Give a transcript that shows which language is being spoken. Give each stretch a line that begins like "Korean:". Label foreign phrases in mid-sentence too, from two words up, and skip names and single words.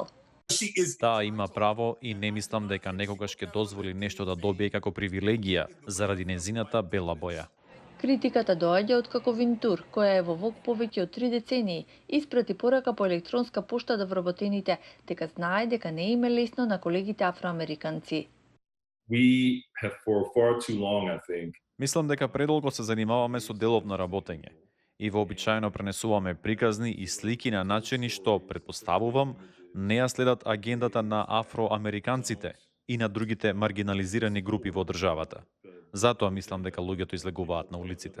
Macedonian: Таа има право и не мислам дека некогаш ќе дозволи нешто да добие како привилегија заради незината бела боја. Критиката доаѓа од како Винтур, која е во Vogue повеќе од 3 децении, испрати порака по електронска пошта до вработените, дека знае дека не им е лесно на колегите афроамериканци.
English: We have for far too long, I think.
Macedonian: Мислам дека предолго се занимаваме со деловно работење и вообичаено пренесуваме приказни и слики на начини што, предпоставувам, не ја следат агендата на афроамериканците и на другите маргинализирани групи во државата. Затоа мислам дека луѓето излегуваат на улиците.